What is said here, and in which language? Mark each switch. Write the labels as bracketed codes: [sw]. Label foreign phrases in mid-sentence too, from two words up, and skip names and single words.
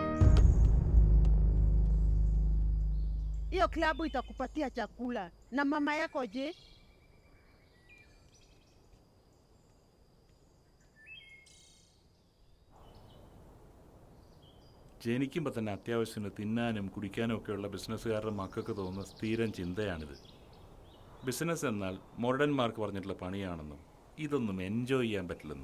[sw] Hiyo klabu itakupatia chakula. Na mama yako je? [ml] ജനിക്കുമ്പോൾ തന്നെ അത്യാവശ്യത്തിന് തിന്നാനും കുടിക്കാനും ഒക്കെയുള്ള ബിസിനസ്സുകാരുടെ മക്കൾക്ക് തോന്നുന്ന സ്ഥിരം ചിന്തയാണിത്. ബിസിനസ് എന്നാൽ മോഡേൺമാർക്ക് പറഞ്ഞിട്ടുള്ള പണിയാണെന്നും ഇതൊന്നും എൻജോയ് ചെയ്യാൻ പറ്റില്ലെന്നും.